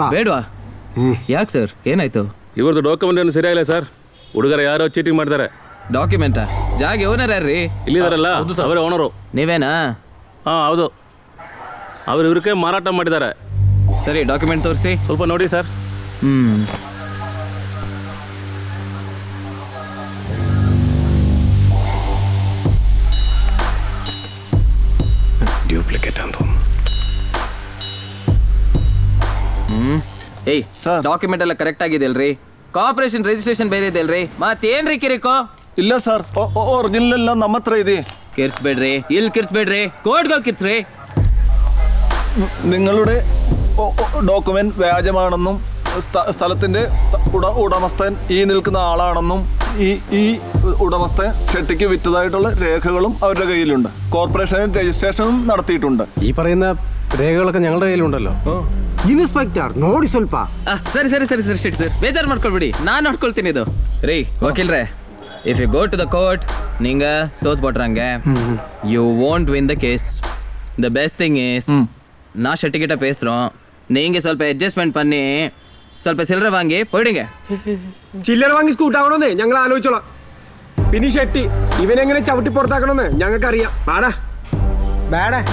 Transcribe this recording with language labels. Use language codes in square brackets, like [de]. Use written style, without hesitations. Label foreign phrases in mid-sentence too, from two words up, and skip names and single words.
[kn] ಬೇಡವಾ? ಯಾಕೆ ಸರ್, ಏನಾಯ್ತು? ಇವ್ರದ್ದು ಡಾಕ್ಯುಮೆಂಟ್ ಏನು ಸರಿಯಾಗಿಲ್ಲ ಸರ್. ಹುಡುಗರ ಯಾರೋ ಚೀಟಿಂಗ್ ಮಾಡ್ತಾರೆ. ಡಾಕ್ಯುಮೆಂಟಾ? ಜಾಗ ಓನರ್ ಯಾರ್ರಿ? ಇಲ್ಲಿದಾರಲ್ಲ ಅವರೇ ಓನರು. ನೀವೇನಾ? ಹಾಂ ಹೌದು. ಅವ್ರು ಇವ್ರಿಗೆ ಮಾರಾಟ ಮಾಡಿದ್ದಾರೆ. ಸರಿ, ಡಾಕ್ಯುಮೆಂಟ್ ತೋರಿಸಿ. ಸ್ವಲ್ಪ ನೋಡಿ ಸರ್. [ml] ഡ്യൂപ്ലിക്കേറ്റ് ആണെന്ന് തോന്നുന്നു. [kn] ಏಯ್ ಸರ್, ಡಾಕ್ಯುಮೆಂಟ್ ಎಲ್ಲ ಕರೆಕ್ಟ್ ಆಗಿದೆ ಅಲ್ರಿ? ಕಾರ್ಪೊರೇಷನ್ ರಿಜಿಸ್ಟ್ರೇಷನ್ ಬೇರೆ ಇದೆ ಅಲ್ರಿ? ಮತ್ತೇನ್ರಿ ಕಿರಿಕೋ? ಇಲ್ಲ ಸರ್, ಒರಿಜಿನಲ್ ಎಲ್ಲ ನಮ್ಮ ಹತ್ರ ಇದೆ. ಕಿರ್ಸ್ಬೇಡ್ರಿ, ಇಲ್ಲಿ ಕಿರ್ಸ್ಬೇಡ್ರಿ, ಕೋರ್ಟ್ಗೆ ಹೋಗಿ ಕಿರ್ಸ್ರಿ. [ml] നിങ്ങളുടെ ഡോക്യുമെന്റ് വ്യാജമാണെന്നും സ്ഥലത്തിന്റെ ഉടമസ്ഥൻ ഈ നിൽക്കുന്ന ആളാണെന്നും ഈ ഉടമസ്ഥൻ ഷെട്ടിക്ക് വിറ്റതായിട്ടുള്ള രേഖകളും അവരുടെ കയ്യിലുണ്ട്. കോർപ്പറേഷൻ രജിസ്ട്രേഷനും നടത്തിയിട്ടുണ്ട്. ഈ പറയുന്ന രേഖകളൊക്കെ ഞങ്ങളുടെ കയ്യിലുണ്ടല്ലോ. [kn] ಇನ್ಸ್ಪೆಕ್ಟರ್ ನೋಡಿ ಸ್ವಲ್ಪ. ಸರಿ ಸರಿ ಸರಿ ಸರಿ ಶೆಟ್ಟಿ ಸರ್, ಬೇಜಾರು ಮಾಡ್ಕೊಳ್ಬಿಡಿ, ನಾನು ನೋಡ್ಕೊಳ್ತೀನಿ ಇದು. ರೀ ವಕೀಲ್ರೆ, [en] If you go to the court, [kn] ನಿಂಗ ಸೋತ್ ಬಿಟ್ರಂಗೆ [en] you won't win the case. The best thing is [ta] நான் ஷெட்டிக்கிட்ட பேசுகிறோம், நீங்கள் ಸ್ವಲ್ಪ അഡ്ജസ്റ്റ്മെന്റ് பண்ணி ಸ್ವಲ್ಪ சில்லறை வாங்கி போயிடுங்க. [ml] ചില്ലറ വാങ്ങി സ്കൂട്ടാവണമെന്നേ ഞങ്ങൾ ആലോചിച്ചോളാം. പിന്നെ ഷെട്ടി ഇവനെങ്ങനെ ചവിട്ടി പുറത്താക്കണമെന്ന് ഞങ്ങൾക്കറിയാം. പാടാ [kn] ಬೇಡ.